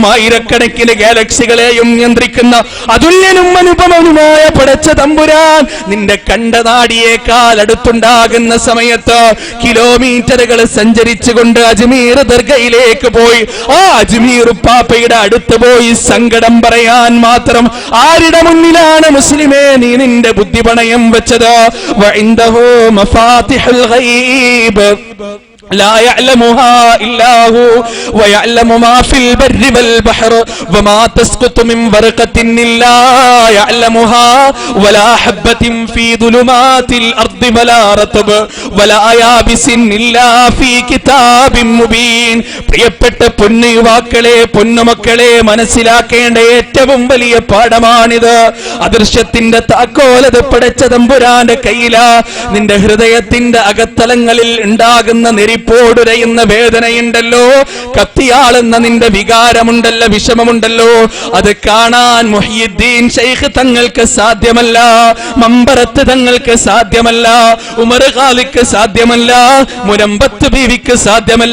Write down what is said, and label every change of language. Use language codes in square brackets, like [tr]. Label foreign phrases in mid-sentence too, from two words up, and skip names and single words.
[ml] ആയിരക്കണക്കിന് ഗാലക്സികളെയും നിയന്ത്രിക്കുന്ന അതുല്യനും അനുപമനുമായ പടച്ച തമ്പുരാൻ നിന്റെ കണ്ടനാടിയേക്കാൾ അടുത്തുണ്ടാകുന്ന സമയത്ത് കിലോമീറ്ററുകൾ സഞ്ചരിച്ചുകൊണ്ട് അജ്മീർ ദർഗയിലേക്ക് പോയി ആ അജ്മീർ പാപ്പയുടെ അടുത്ത് പോയി സങ്കടം പറയാൻ മാത്രം ആരുടെ മുന്നിലാണ് മുസ്ലിമേ നീ നിന്റെ ബുദ്ധി പണയം വെച്ചത്? [ar] وعنده مفاتح الغيب لا يعلمها إلا هو ويعلم ما في البر والبحر وما تسقط من ورقة إلا يعلمها ولا حبة في ظلمات الأرض ولا رطب ولا يابس إلا في كتاب مبين. [ml] പ്രിയപ്പെട്ട പൊന്നു യുവാക്കളെ, പൊന്നുമക്കളെ, മനസ്സിലാക്കേണ്ട ഏറ്റവും വലിയ പാഠമാണിത്. അദൃശ്യത്തിന്റെ താക്കോലത് പടച്ച തമ്പുരാന്റെ കയ്യിലാ. നിന്റെ ഹൃദയത്തിന്റെ അകത്തലങ്ങളിൽ ഉണ്ടാകുന്ന നെരിപ്പോടുരയുന്ന വേദനയുണ്ടല്ലോ, കത്തിയാളെന്ന നിന്റെ വികാരമുണ്ടല്ലോ, വിഷമമുണ്ടല്ലോ, അത് കാണാൻ മുഹ്യിദ്ദീൻ ശൈഖ് തങ്ങൾക്ക് സാധ്യമല്ല, മമ്പറത്ത് തങ്ങൾക്ക് സാധ്യമല്ല, ഉമർ ഖാലിക്ക് സാധ്യമല്ല, മുനമ്പത്ത് ബീവിക്ക് സാധ്യമല്ല.